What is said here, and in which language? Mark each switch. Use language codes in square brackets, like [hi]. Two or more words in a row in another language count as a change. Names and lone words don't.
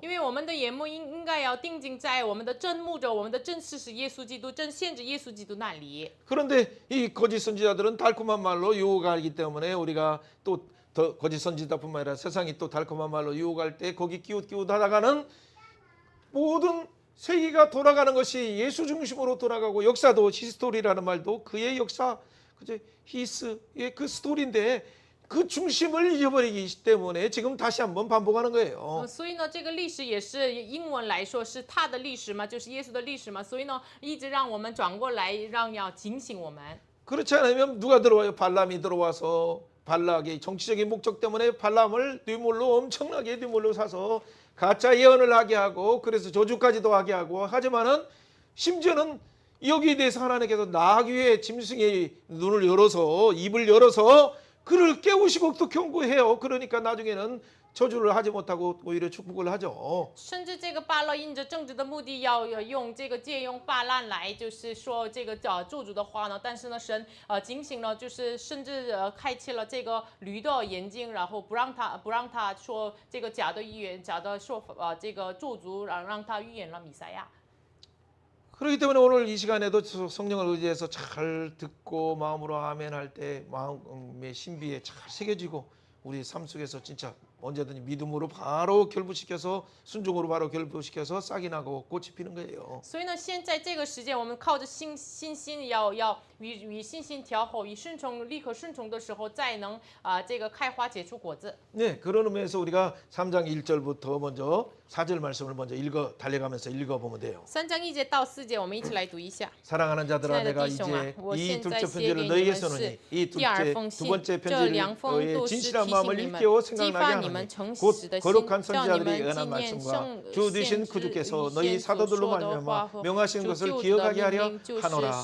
[zh] 因为我们的眼目应该要定睛在我们的真牧者，我们的真事是耶稣基督，真先知耶稣基督那里。 [ko] 그런데 이 거짓 선지자들은 달콤한 말로 유혹하기 때문에 우리가 또 더 거짓 선지자뿐만 아니라 세상이 또 달콤한 말로 유혹할 때 거기 끼웃끼웃하다가는 모든 세계가 돌아가는 것이 예수 중심으로 돌아가고 역사도 히스토리라는 말도 그의 역사, 그제 히스의 그 스토리인데 그 중심을 잊어버리기 때문에 지금 다시 한번 반복하는 거예요. [zh] 所以呢，这个历史也是英文来说是他的历史嘛，就是耶稣的历史嘛，所以呢，一直让我们转过来，要警醒我们。 [ko] 그렇지 않으면 누가 들어와요? 발람이 들어와서 발락의 정치적인 목적 때문에 발람을 엄청나게 뇌물로 사서 가짜 예언을 하게 하고 그래서 저주까지도 하게 하고 하지만은 심지어는 여기에 대해서 하나님께서 나귀의 짐승의 눈을 열어서 입을 열어서 그를 깨우시고 또 경고해요. 그러니까 나중에는 저주를 하지 못하고 오히려 축복을 하죠. [zh] 甚至这个巴勒因着政治的目的，要用这个借用巴兰来，就是说这个咒诅的话呢。但是呢，神警醒了，就是甚至开启了这个驴的眼睛，然后不让他说这个假的预言、假的说法，这个咒诅，让他预言了弥赛亚。 [ko] 그렇기 때문에 오늘 이 시간에도 성령을 의지해서 잘 듣고 마음으로 아멘 할 때 마음의 신비에 잘 새겨지고 우리 삶 속에서 진짜 언제든지 믿음으로 바로 결부시켜서 순종으로 바로 결부시켜서 싹이 나고 꽃이 피는 거예요. [zh] 所以呢，现在这个时间，我们靠着信心要与信心调和，与顺从立刻顺从的时候，再能这个开花结出果子。 [ko] 네, 그런 의미에서 우리가 3장 1절부터 먼저 4절 말씀을 먼저 달려가면서 읽어보면 돼요. [zh] 3章1节到4节，我们一起来读一下。 [ko] 사랑하는 자들아, 내가 이제 이 둘째 편지를 너에게 써노니 이 두 번째 편지를 너의 진실한 마음을 일깨워 생각나게 하노니 곧 거룩한 선지자들이 예언한 말씀과 주 되신 그주께서 너희 사도들로 말미암아 명하신 것을 기억하게 하려 하노라.